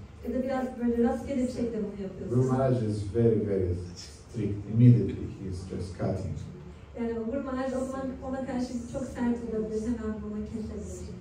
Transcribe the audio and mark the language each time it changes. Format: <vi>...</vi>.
<tr>Ya da biraz böyle rastgele bir şekilde bunu yapıyorsun.</tr> <en>Guru Maharaj is very, very strict. Immediately he is just cutting.</en> <tr>Yani Guru Maharaj o zaman ona karşı çok sert olabilir, hemen bunu kesebilir.</tr>